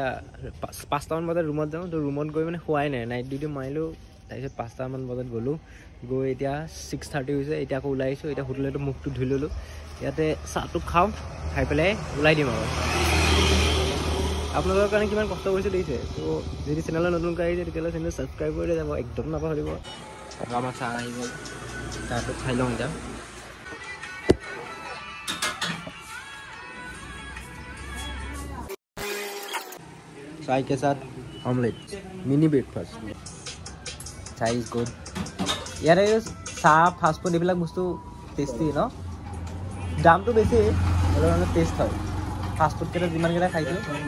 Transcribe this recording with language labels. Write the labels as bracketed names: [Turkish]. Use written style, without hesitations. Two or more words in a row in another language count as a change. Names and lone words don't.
[Assamese] 5টামান বজাত ৰুমত যাওঁ তো ৰুমত গৈ মানে খোৱাই নাই [English] night duty [Assamese] মাৰিলোঁ তাৰপিছত 5টামান বজাত গ'লোঁ গৈ এতিয়া 6:30 হৈছে এতিয়া আকৌ ওলাই আহিছোঁ এতিয়া হোটেলতো মুখটো ধুই ল'লোঁ ইয়াতে চাহটো খাওঁ খাই পেলাই ওলাই দিম আৰু আপোনালোকৰ কাৰণে কিমান কষ্ট কৰিছে দেখিছে ত' যদি চেনেলত নতুনকৈ আহিছে তেতিয়াহ'লে [English] channel subscribe [Assamese] কৰি যাব একদম নাপাহৰিব আমাৰ চাহ আহি গ'ল চাহটো খাই লওঁ এতিয়া [Hindi] चाय के साथ [English] omelette mini breakfast [Hindi] चाय [English] is good [Hindi] यार चाह [English] fast food [Assamese] এইবিলাক বস্তু টেষ্টি ন দামটো বেছি হ'লেও মানে টেষ্ট হয় [English] fast food [Assamese] কেইটা যিমানকেইটা খাইছোঁ